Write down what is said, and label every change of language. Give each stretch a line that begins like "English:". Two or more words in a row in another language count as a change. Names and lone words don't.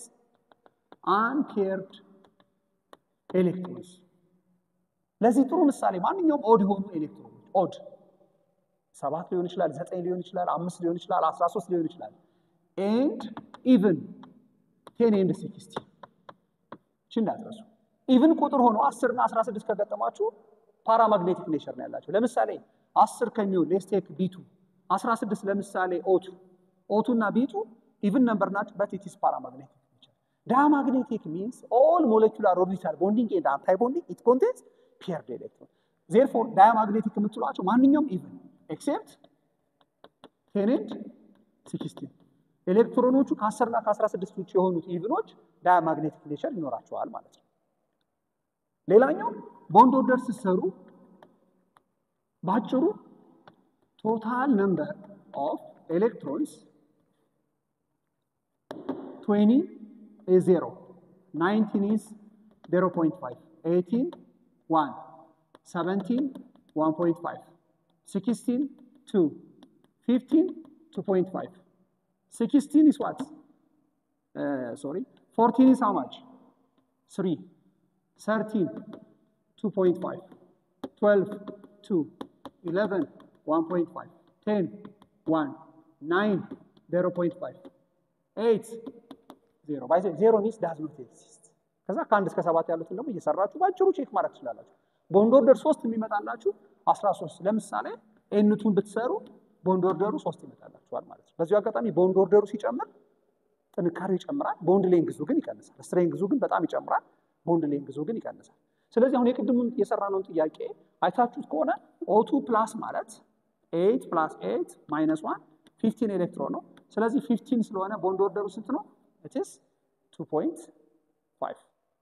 English: unpaired electrons
Amharic: ለዚህ ጥሩ ምሳሌ ማንኛውም ኦድ የሆኑ ኤሌክትሮኖች ኦድ 7 ሊሆን ይችላል 9 ሊሆን ይችላል 5 ሊሆን ይችላል 13 ሊሆን ይችላል
English: and even 10 and 16
Amharic: እንዳትረሱ even ቁጥር ሆኖ 10 እና 16 ከገጠማችሁ
English: paramagnetic nature
Amharic: ነው ያላችሁ። ለምሳሌ 10 ከሚሆን
English: let's take B2
Amharic: 16 ለምሳሌ O2 እና B2
English: even number
Amharic: ናቸው
English: but it is paramagnetic nature. Diamagnetic means all molecular orbital bonding and anti-bonding it contains paired electrons. Therefore diamagnetic
Amharic: የምትሏቸው ማንኛውም
English: even except 10 and 16
Amharic: ኤሌክትሮኖቹ ከ10 እና ከ16 ውጭ የሆኑት ኢቭኖች
English: diamagnetic nature
Amharic: ይኖራቸዋል ማለት ነው። ሌላኛው
English: bond order
Amharic: ሲሰሩ
English: ባጭሩ total number of electrons 20 is 0 19 is 0.5 18 1 17 1.5 16 2 15 2.5 16 is what? 14 is how much? 3. 13, 2.5. 12, 2. 11, 1.5. 10, 1. 9, 0.5. 8, 0. By the way, 0 means does not exist.
Amharic: ከዛ ከአንድ እስከ 7 ያሉትን ደግሞ እየሰራችሁ ባጭሩ ቼክ ማድረግ ትችላላችሁ።
English: bond order
Amharic: 3 የሚመጣላችሁ 13 ለምሳሌ ኤንቱን ብትሰሩ ቦንድ ኦርደሩ 3 ይመጣላችኋል ማለት ነው። በዚሁ አጋጣሚ ቦንድ ኦርደሩ ሲጨምር ጥንካሬው ይጨምራል፣ ቦንድ ሌንግዙ ግን ይቀንሳል። ስትሬንግዙ ግን በጣም ይጨምራል፣ ቦንድ ሌንግዙ ግን ይቀንሳል። ስለዚህ አሁን የቅድሙን የሰራነውን ጥያቄ አይታችሁት ከሆነ O2 ፕላስ ማለት 8 + 8 - 1 15 ኤሌክትሮን ነው። ስለዚህ 15 ስለሆነ ቦንድ ኦርደሩ ስንት ነው?
English: it is 2.5